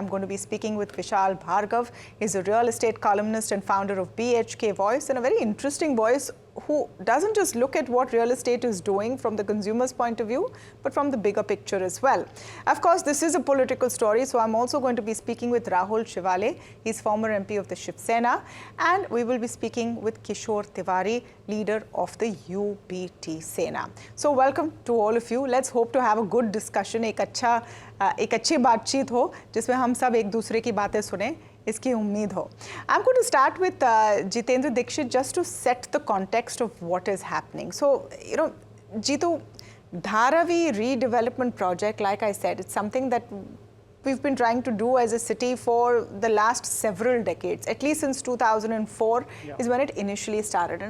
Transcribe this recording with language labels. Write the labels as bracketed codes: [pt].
[en] I'm going to be speaking with Vishal Bhargav. He's a real estate columnist and founder of BHK Voice, and a very interesting voice who doesn't just look at what real estate is doing from the consumer's point of view, but from the bigger picture as well. Of course, this is a political story, so I'm also going to be speaking with Rahul Shivale. He's former MP of the Shiv Sena, and we will be speaking with Kishore Tiwari, leader of the UBT Sena. So welcome to all of you. Let's hope to have a good discussion, [hi] एक अच्छी बातचीत हो जिसमें हम सब एक दूसरे की बातें सुने, इसकी उम्मीद हो. [en] I'm going to start with Jitendra Dixit just to set the context of what is happening. So, Jitu, Dharavi redevelopment project, like I said, it's something that we've been trying to do as a city for the last several decades, at least since 2004 is when it initially started.